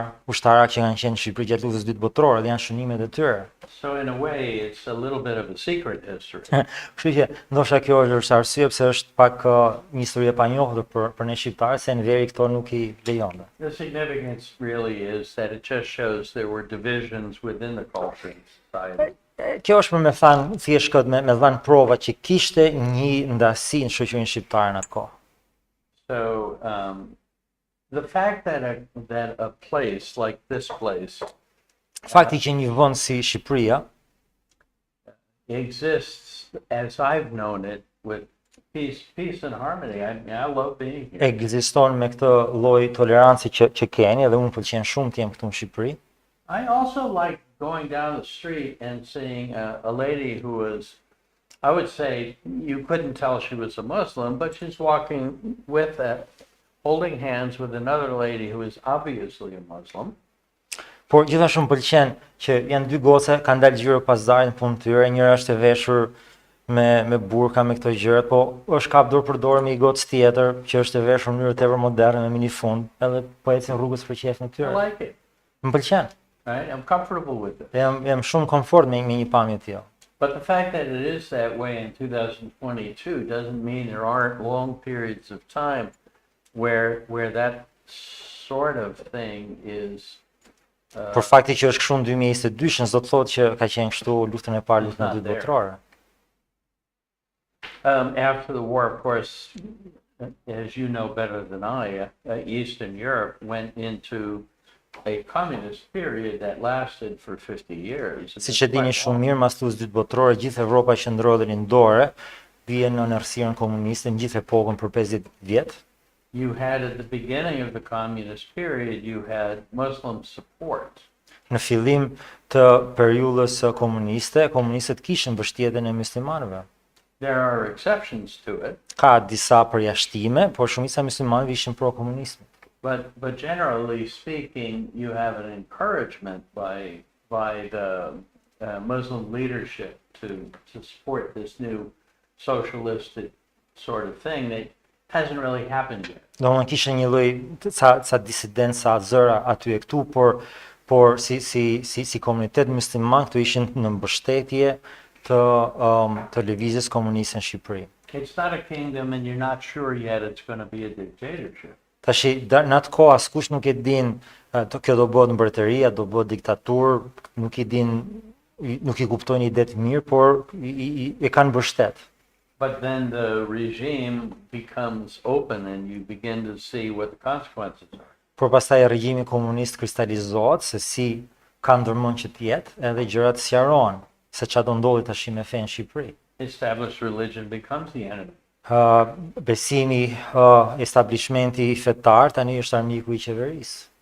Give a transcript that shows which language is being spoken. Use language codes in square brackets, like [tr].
[sq] ushtarak që kanë qenë në Shqipëri gjatë luftës së dytë botërore dhe janë shënimet e tyre. [en] So in a way, it's a little bit of a secret history. [sq] Kështu që ndoshta kjo është arsye pse është pak një histori e panjohur për ne shqiptarët se në veri këto nuk i lejonte. [en] The significance really is that it just shows there were divisions within the culture and society. [sq] Kjo është për me thënë thjesht këtë me dhënë prova që kishte një ndasi në shoqërinë shqiptare në atë kohë. [en] So the fact that a place like this place [sq] Fakti që një vend si Shqipëria [en] exists as I've known it with peace and harmony. I love being here. [sq] ekziston me këtë lloj tolerancë që keni dhe unë pëlqen shumë të jem këtu në Shqipëri. [en] I also like going down the street and seeing a lady who was, I would say, you couldn't tell she was a Muslim, but she's walking with holding hands with another lady who is obviously a Muslim. [sq] Por gjithashtu më pëlqen që janë dy goca kanë dalë gjyre pazarit në punë të tyre, njëra është e veshur me burka me këto gjërat, po është kap dorë për dorë me një gocë tjetër që është e veshur në mënyrë tepër moderne me minifund, edhe po ecin rrugës për qejfin e [en] I [sq] tyre. [en] like it. [sq] Më pëlqen. [en] Right? I'm comfortable with it. [sq] Jam shumë komfort me një pamje të tillë. [en] But the fact that it is that way in 2022 doesn't mean there aren't long periods of time where that sort of thing is [sq] Por fakti që është kështu në 2022 s'do të thotë që ka qenë kështu luftën e parë, luftën e dytë botërore. [en] after the war, of course, as you know better than I, Eastern Europe went into a communist period that lasted for 50 years. [sq] Siç e dini shumë mirë, mas luftës së dytë botërore, gjithë Evropa qëndroi në dore, vjen në errësirën komuniste në gjithë epokën për 50 vjet. [en] You had at the beginning of the communist period, you had Muslim support. [sq] Në fillim të periudhës komuniste, komunistët kishin mbështjetjen e muslimanëve. [en] There are exceptions to it, [sq] Ka disa përjashtime, por shumica e muslimanëve ishin pro-komunismit. [en] but generally speaking, you have an encouragement by the Muslim leadership to support this new socialistic sort of thing that hasn't really happened yet. [sq] Domethënë kishte një lloj ca disidenca zëra aty e këtu, por si komunitet musliman këtu ishin në mbështetje të lëvizjes komuniste në Shqipëri. [en] It's not a kingdom and you're not sure yet it's going to be a dictatorship. [sq] Tashi në atë kohë askush nuk e din kjo do bëhet mbretëria, do bëhet diktaturë, nuk i din, nuk i kuptojnë idetë mirë, por e kanë mbështet. [en] But then the regime becomes open and you begin to see what the consequences are. [sq] Por pastaj regjimi komunist kristalizohet se si ka ndërmend që të jetë, edhe gjërat sqarohen se çfarë do ndodhi tash me fen në Shqipëri. [en] Established religion becomes the enemy. [sq] Besimi, establishmenti fetar tani është armiku I qeverisë,